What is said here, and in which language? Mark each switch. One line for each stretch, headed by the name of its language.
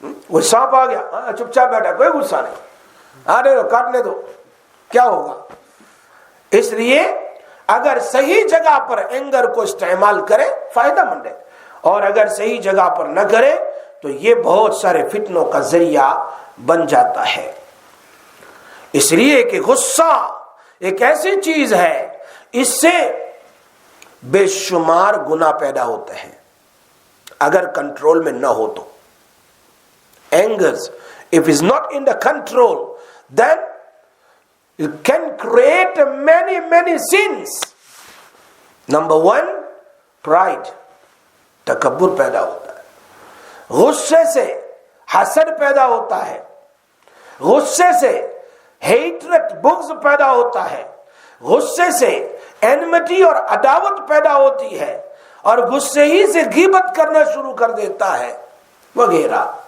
Urdu: وہ سانپ آ گیا، چپ چاپ بیٹھا، کوئی غصہ نہیں، آنے دو، کاٹنے دو، کیا ہوگا؟ اس لیے اگر صحیح جگہ پر اینگر کو استعمال کرے فائدہ مند ہے، اور اگر صحیح جگہ پر نہ کرے تو یہ بہت سارے فتنوں کا ذریعہ بن جاتا ہے. اس لیے کہ غصہ ایک ایسی چیز ہے، اس سے بے شمار گناہ پیدا ہوتے ہیں اگر کنٹرول میں نہ ہو تو.
English: Angers, if it's not in the control, then it can create many sins. Number one, pride,
Urdu: تکبر پیدا ہوتا ہے. غصے سے حسد پیدا ہوتا ہے. غصے سے ہیٹرٹ بغض پیدا ہوتا ہے. غصے سے انمٹی اور عداوت پیدا ہوتی ہے اور غصے ہی سے غیبت کرنا شروع کر دیتا ہے وغیرہ.